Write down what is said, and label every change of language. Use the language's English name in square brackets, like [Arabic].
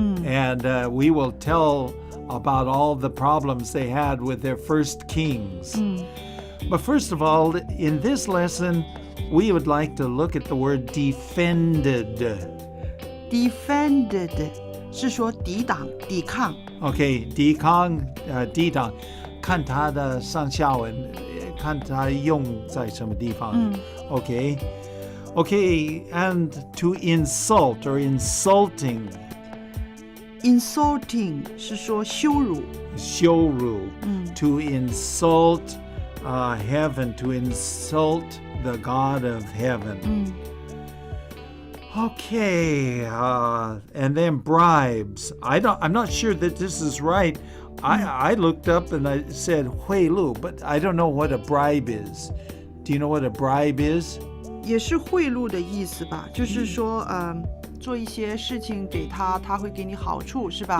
[English] And we will tell about all the problems they had with their first kings. But first of all, in this lesson, we would like to look at the word defended. [Chinese] Defended 是说抵挡、抵抗。 Okay, 抵抗，抵挡，看它的上下文，看它用在什么地方。 [English] Okay, and to insult or insulting. [Chinese] Insulting 是说羞辱。羞辱。 [English] To insult heaven, to insult the God of heaven. Okay, and then bribes. I'm not sure that this is right. I looked up and I said [Chinese] 贿赂, [English] but I don't know what a bribe is. Do you know what a bribe is? [Chinese] 也是贿赂的意思吧，就是说，做一些事情给他，他会给你好处，是吧？